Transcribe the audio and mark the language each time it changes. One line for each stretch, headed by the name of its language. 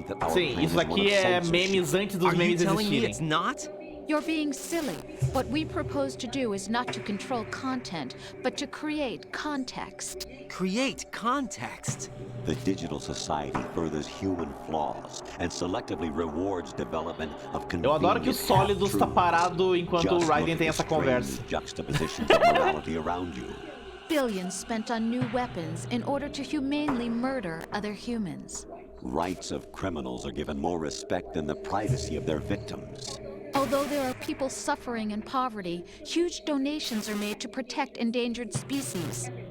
Portuguese: Sim, isso aqui é memes antes dos memes existirem.
English: You're being silly. What we propose to do is not to control content, but to create context. Create context? The digital society furthers human flaws and selectively rewards development of convenient.
Portuguese: Eu adoro que o Sólido está parado enquanto o Raiden tem essa conversa.
English: Juxtapositions of morality around you. Billions spent on new weapons in order to humanely murder other humans. Rights of criminals are given more respect than the privacy of their victims. Although there are people suffering in poverty, huge donations are made to protect endangered species.